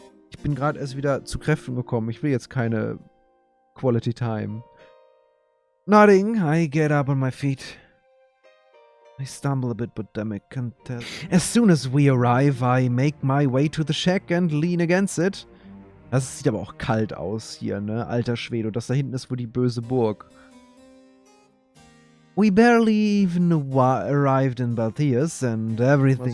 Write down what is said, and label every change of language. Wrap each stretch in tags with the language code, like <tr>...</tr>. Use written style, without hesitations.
<de>Ich bin gerade erst wieder zu Kräften gekommen. Ich will jetzt keine Quality Time.</de> <en>Nodding, I get up on my feet. I stumble a bit, but Demek can't tell. As soon as we arrive, I make my way to the shack and lean against it.</en> <de>Das sieht aber auch kalt aus hier, ne? Alter Schwede. Und das da hinten ist wohl die böse Burg.</de> <en>We barely even arrived in Balteus and everything.</en>